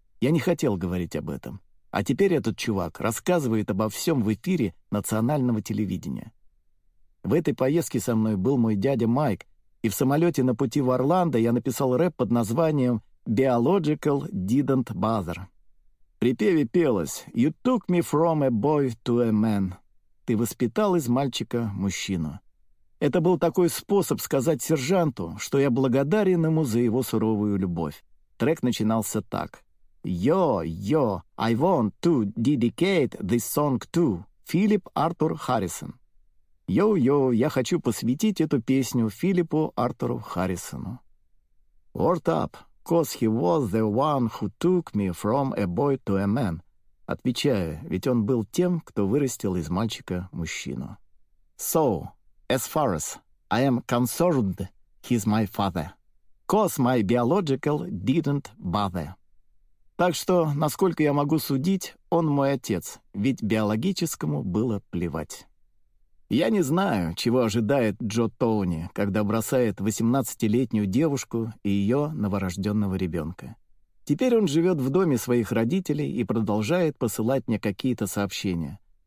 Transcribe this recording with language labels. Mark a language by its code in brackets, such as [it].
[ru] Я не хотел говорить об этом. А теперь этот чувак рассказывает обо всем в эфире национального телевидения. В этой поездке со мной был мой дядя Майк, и в самолете на пути в Орландо я написал рэп под названием «Biological Didn't Bother». В припеве пелось [en] «You took me from a boy to a man». [ru] «Ты воспитал из мальчика мужчину». Это был такой способ сказать сержанту, что я благодарен ему за его суровую любовь. Трек начинался так. [en] «Yo, yo, I want to dedicate this song to» Филипп Артур Харрисон. [ru] «Yo, yo, я хочу посвятить эту песню Филиппу Артуру Харрисону». [en] «Word up, 'cause he was the one who took me from a boy to a man». [ru] Отвечаю, ведь он был тем, кто вырастил из мальчика мужчину. [en] «So, as far as I am concerned, he's my father. 'Cause my biological didn't bother. [ru] Так что, насколько я могу судить, он мой отец, ведь биологическому было плевать. Я не знаю, чего ожидает Джо Тоуни, когда бросает 18-летнюю девушку и ее новорожденного ребенка. Теперь он живет в доме своих родителей и продолжает посылать мне какие-то сообщения.